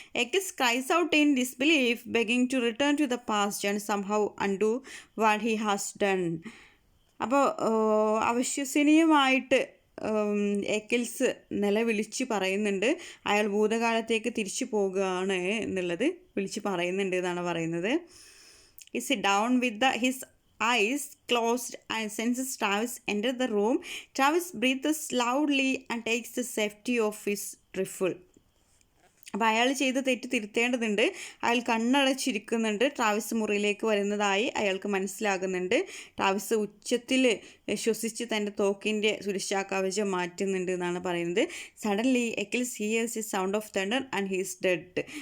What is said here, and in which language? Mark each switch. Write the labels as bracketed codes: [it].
[en] Eccles cries out in disbelief, begging to return to the past and somehow undo what he has done. [ml] അപ്പോൾ അവിശ്വസനീയമായിട്ട് എക്കിൾസ് നിലവിളിച്ച് പറയുന്നുണ്ട്, അയാൾ ഭൂതകാലത്തേക്ക് തിരിച്ചു പോകുകയാണ് എന്നുള്ളത് വിളിച്ച് പറയുന്നുണ്ട് എന്നാണ് പറയുന്നത്. [en] He sit down with his eyes closed and senses Travis enter the room. Travis breathes loudly and takes the safety of his rifle. [ml] അപ്പോൾ അയാൾ ചെയ്ത തെറ്റ് തിരുത്തേണ്ടതുണ്ട്. അയാൾ കണ്ണടച്ചിരിക്കുന്നുണ്ട്. ട്രാവിസ് മുറിയിലേക്ക് വരുന്നതായി അയാൾക്ക് മനസ്സിലാകുന്നുണ്ട്. ട്രാവിസ് ഉച്ചത്തിൽ ശ്വസിച്ച് തൻ്റെ തോക്കിൻ്റെ സുരക്ഷാ കവചം മാറ്റുന്നുണ്ട് എന്നാണ് പറയുന്നത്. [en] Suddenly Achilles hears a sound of thunder and he's dead.